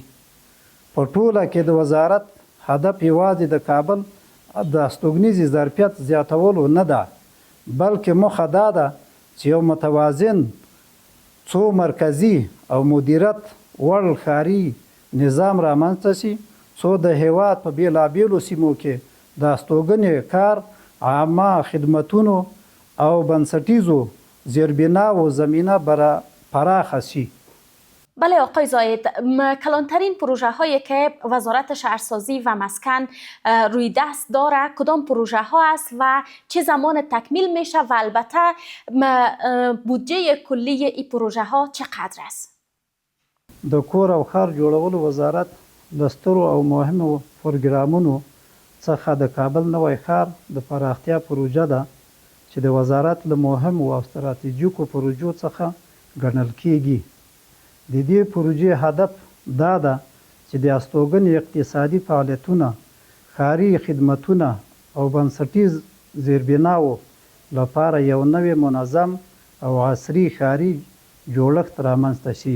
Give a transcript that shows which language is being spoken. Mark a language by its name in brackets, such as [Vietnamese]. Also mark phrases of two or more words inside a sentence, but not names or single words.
[Pashto] په ټوله کې د وزارت هدف یوازې د کابل د استوګنیزي ظرفیت زیاتولو نه ده، بلکې موخه دا ده چې یو متوازن، څو مرکزي او مدیریت وړ ښاري نظام رامنځته شي، څو د هیواد په بېلابېلو سیمو کې د استوګنې کار، عامه خدمتونو او بنسټیزو زیربناو زمینه پراخه شي. [Persian] بله آقای زاید، کلانترین پروژه هایی که وزارت شهرسازی و مسکن روی دست داره کدام پروژه ها است و چه زمان تکمیل میشه و البته بودجه کلی این پروژه ها چقدر است؟ [Pashto] د کور او ښار جوړولو وزارت د سترو او مهمو پروګرامونو څخه د کابل نوی ښار د پراختیا پروژه ده چې د وزارت له مهمو او ستراتیژیکو پروژو څخه ګڼل کیږي. د دې پروژې هدف دا ده چې د استوګنې اقتصادي فعالیتونه، ښاري خدمتونه او بنسټیز زیربناو لپاره یو نوی منظم او عصري ښاري جوړښت رامنځته شي.